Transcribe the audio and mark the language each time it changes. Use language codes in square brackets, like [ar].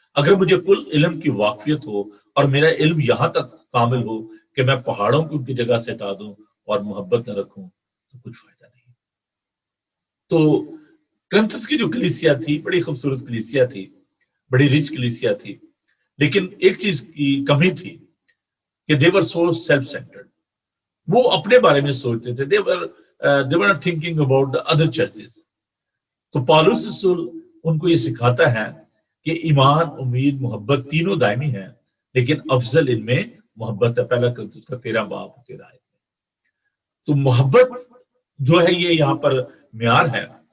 [ur] اگر مجھے کل علم کی واقفیت ہو اور میرا علم یہاں تک کامل ہو کہ میں پہاڑوں کو ان کی جگہ سے ہٹا دوں اور محبت نہ رکھوں تو کچھ فائدہ نہیں. تو کرنتھس کی جو کلیسیا تھی بڑی خوبصورت کلیسیا تھی, بڑی رچ کلیسیا تھی, لیکن ایک چیز کی کمی تھی کہ [en] they were so self-centered. [ur] وہ اپنے بارے میں سوچتے تھے. [en] they were not thinking about the other churches. [ur] تو پالوس رسول ان کو یہ سکھاتا ہے کہ ایمان, امید, محبت تینوں دائمی ہیں, لیکن افضل ان میں محبت ہے. پہلا کرنتھس کا 13 باب 13 آیت. تو محبت جو ہے یہ یہاں پر معیار ہے.